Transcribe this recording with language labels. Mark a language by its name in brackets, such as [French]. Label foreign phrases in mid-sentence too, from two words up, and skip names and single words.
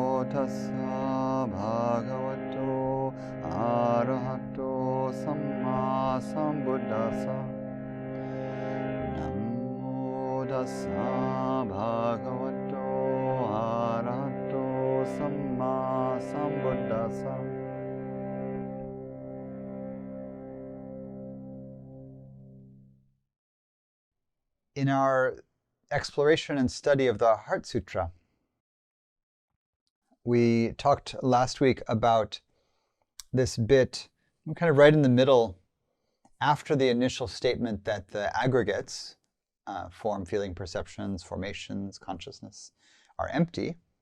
[Pali] tassa bhagavato arahato samma sambuddhassa. Namo tassa bhagavato arahato samma sambuddhassa. [English] In our exploration and study of the Heart Sūtra, we talked last week about this bit kind of right in the middle after the initial statement that the aggregates, form, feeling, perceptions, formations, consciousness, are empty.